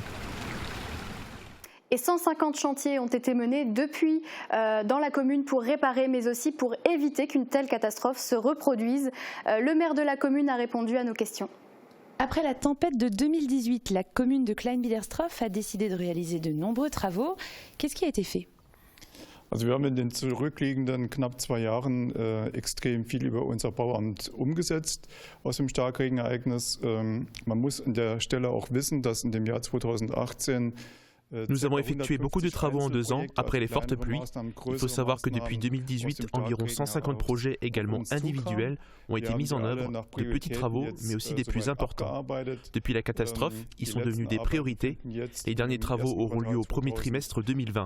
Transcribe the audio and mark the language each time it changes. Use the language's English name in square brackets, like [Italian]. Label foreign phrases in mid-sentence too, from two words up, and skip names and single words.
[French] Et 150 chantiers ont été menés depuis dans la commune pour réparer, mais aussi pour éviter qu'une telle catastrophe se reproduise. Le maire de la commune a répondu à nos questions. Après la tempête de 2018, la commune de Klein-Blittersdorf a décidé de réaliser de nombreux travaux. Qu'est-ce qui a été fait ? [German] Also wir haben in den zurückliegenden knapp 2 Jahren extrem viel über unser Bauamt umgesetzt aus dem Starkregenereignis. Man muss an der Stelle auch wissen, dass in dem Jahr 2018 [French] Nous avons effectué beaucoup de travaux en 2 ans après les fortes pluies. Il faut savoir que depuis 2018, environ 150 projets également individuels ont été mis en œuvre, de petits travaux mais aussi des plus importants. Depuis la catastrophe, ils sont devenus des priorités. Les derniers travaux auront lieu au premier trimestre 2020.